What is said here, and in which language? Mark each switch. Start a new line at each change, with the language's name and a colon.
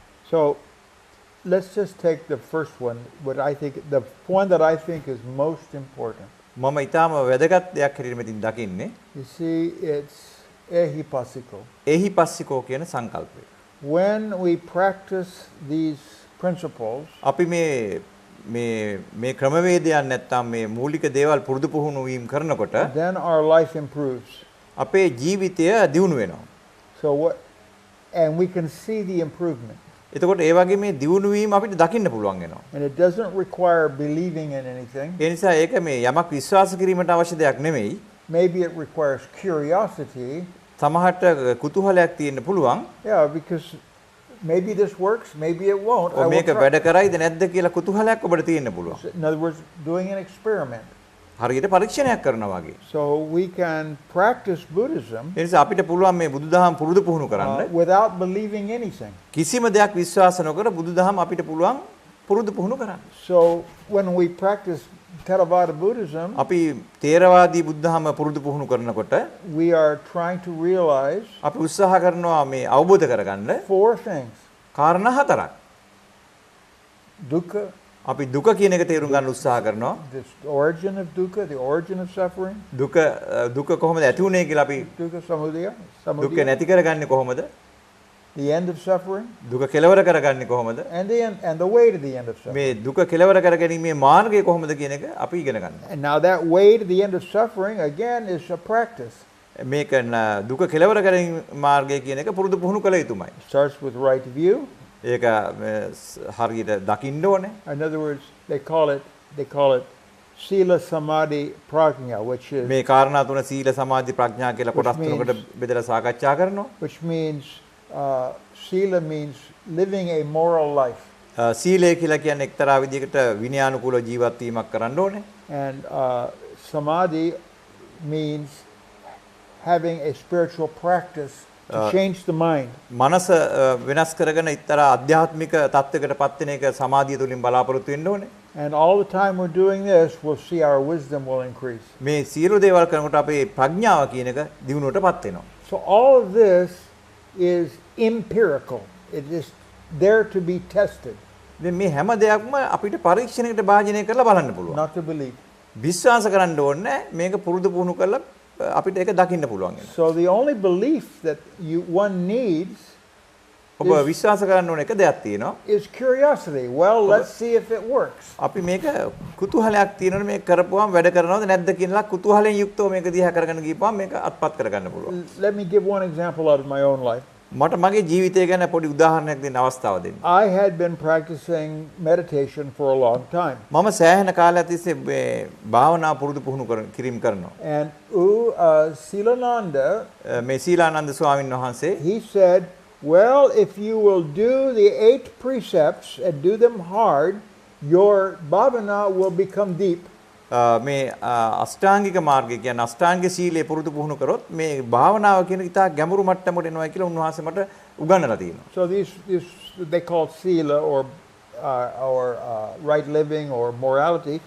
English: So let's just take the first one, the one that I think is most important.
Sinhala: මම ඊටාම වැදගත් දෙයක් හැටියට මෙතින් දකින්නේ
English: You see, it's Ehipassiko.
Sinhala: ඒහිපස්සිකෝ කියන සංකල්පය.
English: When we practice these principles,
Sinhala: අපි මේ ක්‍රමවේදයන් නැත්තම් මේ මූලික දේවල් පුරුදු පුහුණු වීම කරනකොට
English: then our life improves.
Sinhala: අපේ ජීවිතය දියුණු වෙනවා.
English: So and we can see the improvement.
Sinhala: එතකොට ඒ වගේ මේ දියුණු වීම අපිට දකින්න පුළුවන් වෙනවා.
English: And it doesn't require believing in anything.
Sinhala: ඒ නිසා ඒක මේ යමක් විශ්වාස කිරීමට අවශ්‍ය දෙයක් නෙමෙයි.
English: Maybe it requires curiosity.
Sinhala: සමහරට කුතුහලයක් තියෙන්න පුළුවන්.
English: Yeah, because maybe this works, maybe it won't.
Sinhala: මේක වැඩ කරයිද නැද්ද කියලා කුතුහලයක් ඔබට තියෙන්න පුළුවන්.
English: In other words, doing an experiment.
Sinhala: හරියට පරීක්ෂණයක් කරනවා වගේ.
English: So we can practice Buddhism
Sinhala: ඒ නිසා අපිට පුළුවන් මේ බුදුදහම පුරුදු පුහුණු කරන්න.
English: Without believing anything.
Sinhala: කිසිම දෙයක් විශ්වාස නොකර බුදුදහම අපිට පුළුවන් පුරුදු පුහුණු කරන්න.
English: So when we practice Theravada Buddhism,
Sinhala: අපි තේරවාදී බුද්ධහම පුරුදු පුහුණු කරනකොට
English: we are trying to realize
Sinhala: අපි උත්සාහ කරනවා මේ අවබෝධ කරගන්න
English: 4 things.
Sinhala: කාරණා 4ක්.
English: Dukkha,
Sinhala: අපි දුක කියන එක තේරුම් ගන්න උත්සාහ කරනවා.
English: the origin of dukkha, the origin of suffering.
Sinhala: දුක කොහොමද ඇති වුනේ කියලා අපි
English: Dukkha samudaya,
Sinhala: දුක නැති කරගන්නේ කොහොමද?
English: the end of suffering,
Sinhala: දුක කෙලවර කරගන්නේ කොහොමද?
English: and the way to the end of suffering.
Sinhala: මේ දුක කෙලවර කරගැනීමේ මාර්ගය කොහොමද කියන එක අපි ඉගෙන ගන්නවා.
English: And now that way to the end of suffering again is a practice.
Sinhala: මේක දුක කෙලවර කරගැනීම මාර්ගය කියන එක පුරුදු පුහුණු කළ යුතුමයි.
English: It starts with right view.
Sinhala: ඒක හරියට දකින්න ඕනේ.
English: In other words, they call it Sila Samadhi Prajna, which is
Sinhala: මේ කාරණා තුන සීල සමාධි ප්‍රඥා කියලා කොටස් තුනකට බෙදලා සාකච්ඡා කරනවා.
English: which means Sila means living a moral life.
Sinhala: සීලය කියලා කියන්නේ එක්තරා විදිහකට විනයානුකූල ජීවත් වීමක් කරන්න ඕනේ.
English: And Samadhi means having a spiritual practice to change the mind.
Sinhala: මනස වෙනස් කරගෙන එක්තරා ආධ්‍යාත්මික තත්වයකටපත් වෙන එක සමාධිය තුලින් බලාපොරොත්තු වෙන්න ඕනේ.
English: And all the time we're doing this, we'll see our wisdom will increase.
Sinhala: මේ සියලු දේවල් කරනකොට අපේ ප්‍රඥාව කියන එක දියුණුවටපත් වෙනවා.
English: So all of this is empirical. It is there to be tested.
Sinhala: දැන් මේ හැම දෙයක්ම අපිට පරීක්ෂණයකට භාජනය කරලා බලන්න පුළුවන්.
English: Not to believe.
Sinhala: විශ්වාස කරන්න ඕනේ මේක පුරුදු පුහුණු කරලා අපිට ඒක දකින්න පුළුවන් වෙනවා.
English: So the only belief that one needs
Sinhala: ඔබ විශ්වාස කරන්න ඕන එක දෙයක් තියෙනවා.
English: is curiosity. Well, let's see if it works.
Sinhala: අපි මේක කුතුහලයක් තියෙනවනේ මේක කරපුවාම වැඩ කරනවද නැද්ද කියලාලා කුතුහලයෙන් යුක්තව මේක දිහා කරගෙන ගිහපුවාම මේක අත්පත් කරගන්න පුළුවන්.
English: Let me give one example out of my own life.
Sinhala: මට මගේ ජීවිතය ගැන පොඩි උදාහරණයක් දෙන්න අවස්ථාව දෙන්න.
English: I had been practicing meditation for a long time.
Sinhala: මම සෑහෙන කාලයක් තිස්සේ භාවනා පුරුදු පුහුණු කිරීම කරනවා.
English: And Silananda,
Sinhala: මේ සීලානන්ද ස්වාමීන් වහන්සේ
English: he said, well, if you will do the 8 precepts and do them hard, your bhavana will become deep.
Sinhala: මේ අෂ්ටාංගික මාර්ගය කියන්නේ අෂ්ටාංග සීලය පුරුදු පුහුණු කරොත් මේ භාවනාව කියන ඉතා ගැඹුරු මට්ටමකට එනවා කියලා උන්වහන්සේ මට උගන්වලා තියෙනවා.
English: So these they call sila or right living or morality.